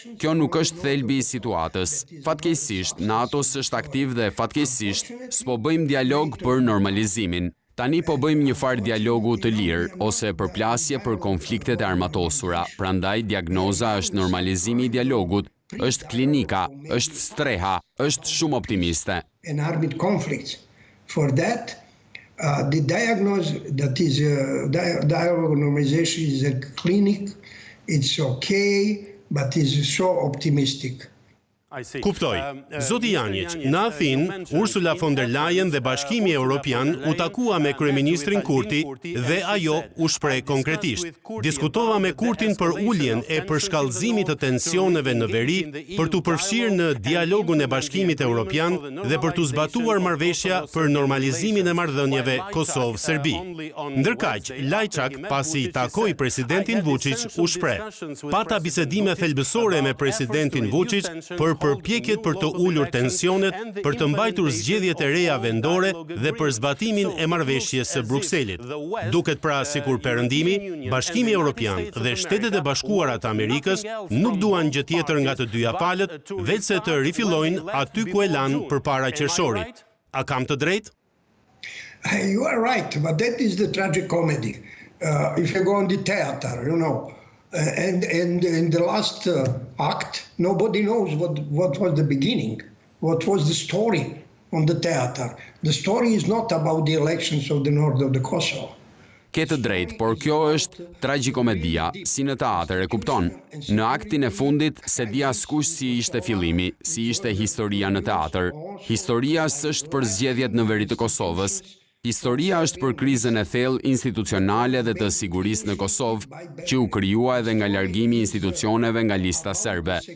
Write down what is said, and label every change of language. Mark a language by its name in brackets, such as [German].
[Albanian] Kjo nuk është thelbi i situatës. Fatkeqësisht, NATO është aktiv dhe fatkeqësisht s'po bëjmë dialog për normalizimin. Tani po bëjmë një farë dialogu të lirë ose përplasje për konfliktet e armatosura. Prandaj diagnoza është normalizimi i dialogut, është klinika, është streha, është shumë optimiste. [English] And armed conflicts. For that, the diagnosis that is dialogue normalization is a clinic, it's okay, but it's so optimistic. [Albanian] Kuptoj. Zoti Janjić, në Athinë, Ursula von der Leyen dhe Bashkimi Evropian u takua me kryeministrin Kurti dhe ajo u shpreh konkretisht. Diskutova me Kurtin për uljen e përshkallëzimit të tensioneve në veri, për t'u përfshirë në dialogun e Bashkimit Evropian dhe për t'u zbatuar marrëveshja për normalizimin e marrëdhënieve Kosovë-Serbi. Ndërkaq, Lajçak, pasi takoi presidentin Vučić, u shpreh: "Pata bisedime thelbësore me presidentin Vučić për përpjekjet për të ulur tensionet, për të mbajtur zgjedhjet e reja vendore dhe për zbatimin e marrëveshjes së Brukselit. Duket pra sikur Perëndimi, Bashkimi Evropian dhe Shtetet e Bashkuara të Amerikës nuk duan gjë tjetër nga të dyja palët, vetëse të rifillojnë aty ku e lanë përpara qershorit. A kam të drejtë?" [English] You are right, but that is the tragicomedy. If you go on the theater, you know, and in the last act, nobody knows what was the beginning, what was the story on the theater. The story is not about the elections of the north of the Kosovo. [Albanian] Ke të drejtë, por kjo është tragjikomedia, si në teatër, e kupton. Në aktin e fundit, se di askush si ishte fillimi, si ishte historia në teatër. Historia s'është për zgjedhjet në veri të Kosovës. Historia është për krizën e thellë institucionale dhe të sigurisë në Kosovë, që u krijua edhe nga largimi i institucioneve nga lista serbe.